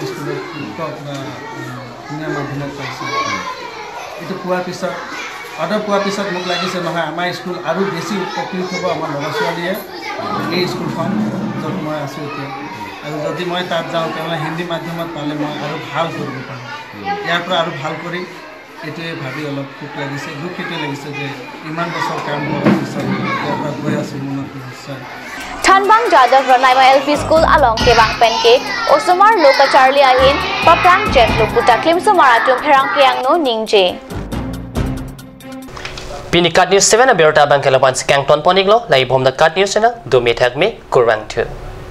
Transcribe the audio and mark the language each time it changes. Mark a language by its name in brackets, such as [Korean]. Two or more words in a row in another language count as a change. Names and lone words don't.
[Assamese] স্কুলত শিক্ষক বা অসমীয়া মাধ্যমত পাইছোঁ এইটো পোৱাৰ পিছত অৰ্ডাৰ পোৱাৰ পিছত মোক লাগিছে নহয় আমাৰ স্কুল আৰু বেছি উপকৃত হ'ব আমাৰ ল'ৰা ছোৱালীয়ে এই স্কুলখন য'ত মই আছোঁ এতিয়া আৰু যদি মই তাত যাওঁ তেনেহ'লে হিন্দী মাধ্যমত পালে মই আৰু ভাল কৰিব পাৰোঁ ইয়াৰ পৰা আৰু ভাল কৰি এইটোৱে ভাবি অলপ খুব লাগিছে দুখ এইটোৱে লাগিছে যে ইমান বছৰ কাম কৰাৰ পিছত ইয়াৰ পৰা গৈ আছোঁ মনত নিশ্চয় [Karbi] Thanbang Jadav Ranai LP School along Kebang Penke, Osomar Loka Charlie Ahin, Paprang Jet Luputa Klim Somaratum Herang Kiang no Ningje. Pinikat News 7 Abirta Bangkalapan Skangton Poniglo, Lai Bomda Kat News na Dumithag me Kurang 2.